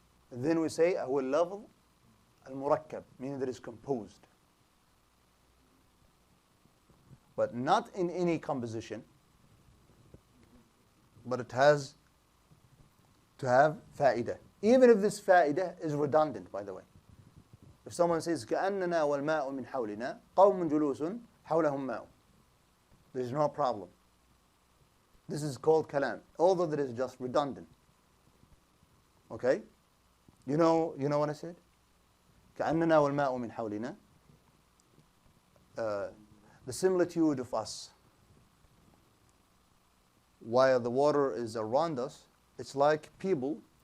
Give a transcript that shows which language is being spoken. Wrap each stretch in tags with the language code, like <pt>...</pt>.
<en>Then we say</en> <ar>هو اللفظ المركب,</ar> <en>meaning that is composed. But not in any composition, but it has to have fa'idah. Even if this fa'idah is redundant, by the way. If someone says</en> <ar>كأننا والماء من حولنا قوم جلوس حولهم ماء,</ar> <en>there is no problem. This is called kalam, although that is just redundant. Okay? You know what I said?</en> <ar>كأننا والماء من حولنا.</ar> <en>The similitude of us, while the water is around us, it's like people</en>